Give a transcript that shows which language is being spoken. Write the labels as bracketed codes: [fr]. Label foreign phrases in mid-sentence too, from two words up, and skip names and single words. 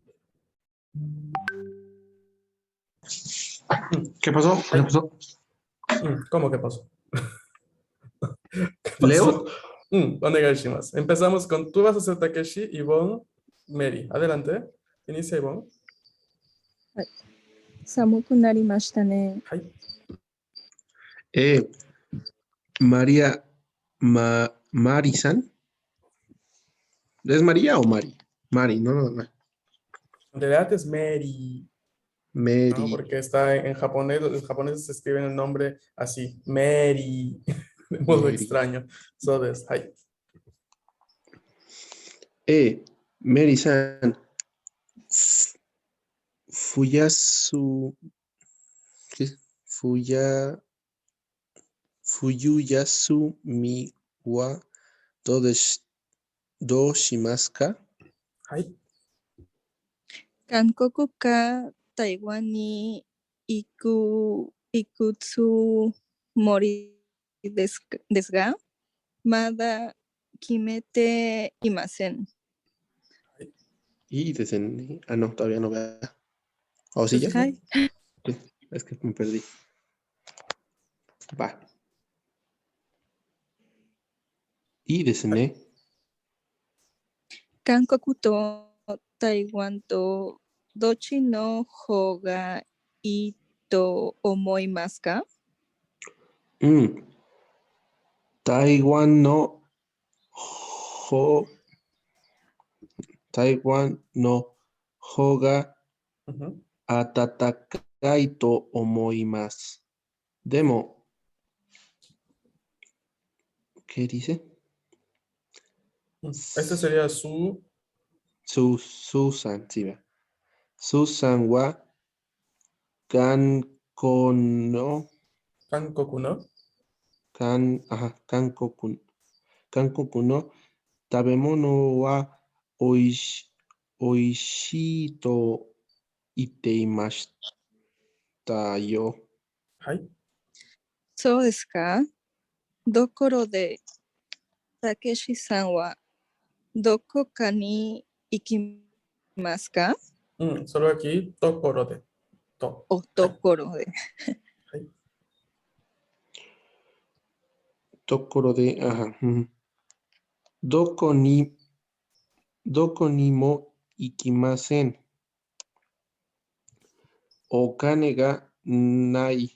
[es] ¿Qué pasó? ¿Qué pasó? ¿Cómo que pasó? ¿Leo? ¿Dónde más? Empezamos con, tú vas a ser Takeshi, Ivonne, Mary. Adelante. Inicia Ivonne. [ja] 寒くなりましたね。はい。 [es] María, Mari-san. ¿Es María o Mari? Mari, no. En realidad es Mary. Mary. No, porque está en japonés, los japoneses escriben el nombre así, Mary, de modo Mary. extraño. [ja] そうです, hi. Mary-san. Fuyasu. [es] ¿Qué? [ja] 冬休みはどうしますか? Hi. 韓国か台湾に行くつもりですが、まだ決めていません。 [es] Y desde... Ah, no, todavía no veo. ¿O sí ya? [ja] Hi. [es] Es que me perdí. Va. Y desde... [ja] 韓国と台湾とどっちの方がいいと思いますか？台湾の方が暖かいと思います。 [es] でも、¿qué dice? Este sería su... Susan, sí, va. [ja] スーザンは韓国の食べ物はおいしいと言っていましたよ. Hi. そうですか。ところで、たけしさんはどこかに行きますか？ [es] Solo aquí, [ja] ところで. To. ところで。 Hi. ところで、どこにも行きません。お金がない。